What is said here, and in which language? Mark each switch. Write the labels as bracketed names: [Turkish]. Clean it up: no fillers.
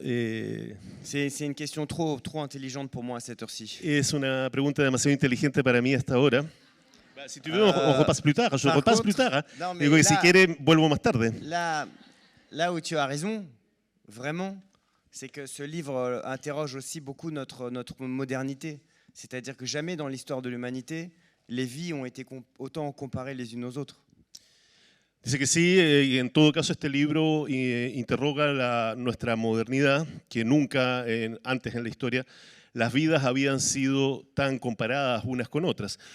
[French] C'est une question trop intelligente pour moi à cette heure-ci. [Spanish] Es una pregunta demasiado inteligente para mí hasta ahora. [French] Si tu veux, on repasse plus tard. Je repasse plus tard. Hein. Non, mais [Spanish] digo que [French] là, [Spanish] si quiere, vuelvo más tarde. [French] Là où tu as raison, vraiment, c'est que ce livre interroge aussi beaucoup notre modernité. C'est-à-dire que jamais dans l'histoire de l'humanité, les vies ont été autant comparées les unes aux autres. [Spanish] Dice que sí, y en todo caso este libro interroga nuestra modernidad, que nunca antes en la historia las vidas habían sido tan comparadas unas con otras.